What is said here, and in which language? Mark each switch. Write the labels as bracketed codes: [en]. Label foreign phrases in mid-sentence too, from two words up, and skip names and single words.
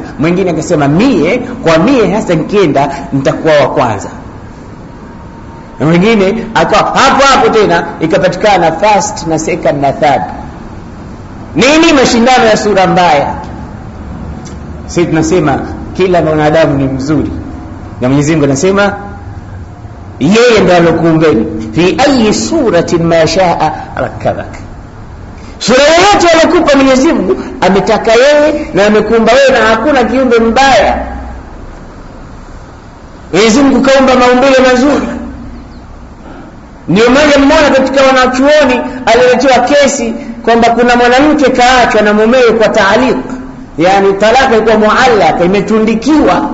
[sw] Mwingine akasema mie hasa nikienda nitakuwa wa kwanza, na mwingine akawa hapo tena ikapatikana first na second na third. Nini? Mashindano ya sura mbaya. Sisi tunasema kila mwanadamu ni mzuri, na Mwenyezi Mungu anasema yeye ndiye alokuumbeni, [ar] في أي صورة ما شاء ركبك. [sw] Sura yote aliyokupa Mwenyezi Mungu ametaka yeye na amekuumba wewe, na hakuna kiumbe mbaya. Mwenyezi Mungu kaumba maumbile mazuri. Ndio maana mmoja katika wanachuoni aliletewa kesi kwamba kuna mwanamke kaachwa na mumewe kwa taaliq, yani talaka ilikuwa muallaka, imetundikiwa.